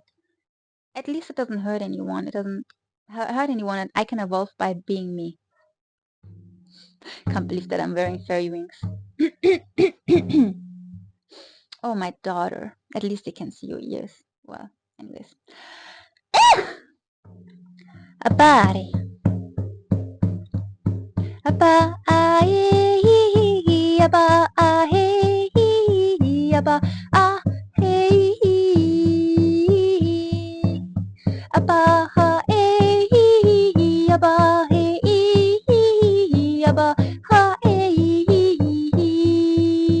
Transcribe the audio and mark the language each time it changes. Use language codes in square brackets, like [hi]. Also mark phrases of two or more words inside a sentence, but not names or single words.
[en] At least it doesn't hurt anyone. It doesn't hurt anyone, and I can evolve by being me. Can't believe that I'm wearing fairy wings. Oh, my daughter. At least they can see your ears. Well, anyways. A body. A ba a he a ba a he a ba a he a ba ha e a ba he a ba ha e